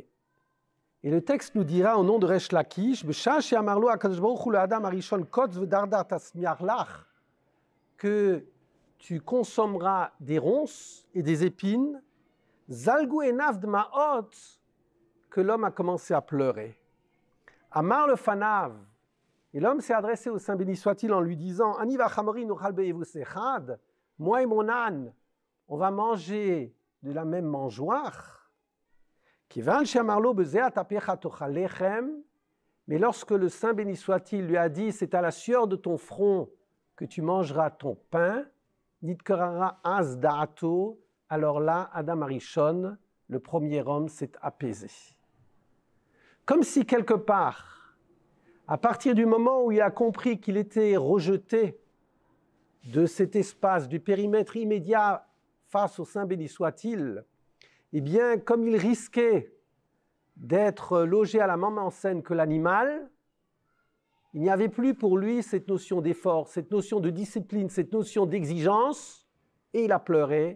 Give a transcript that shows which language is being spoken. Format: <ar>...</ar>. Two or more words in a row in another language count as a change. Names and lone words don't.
<fr>Et le texte nous dira au nom de Resh Lakish, que tu consommeras des ronces et des épines,</fr> <he>זלגו עיניו דמעות,</he> <fr>que l'homme a commencé à pleurer.</fr> <he>אמר לפניו,</he> <fr>et l'homme s'est adressé au Saint béni soit-il en lui disant,</fr> <he>אני וחמורי נאכל באבוס אחד,</he> <fr>moi et mon âne, on va manger de la même mangeoire.</fr> <he>כיון שאמר לו בזעת אפך תאכל לחם,</he> <fr>mais lorsque le Saint béni soit-il lui a dit, c'est à la sueur de ton front que tu mangeras ton pain,</fr> <he>נתקררה אז דעתו,</he> <fr>alors là,</fr> <he>אדם הראשון,</he> <fr>le premier homme, s'est apaisé. Comme si quelque part, à partir du moment où il a compris qu'il était rejeté de cet espace, du périmètre immédiat face au Saint béni soit-il, eh bien, comme il risquait d'être logé à la même enseigne que l'animal, il n'y avait plus pour lui cette notion d'effort, cette notion de discipline, cette notion d'exigence, et il a pleuré.</fr>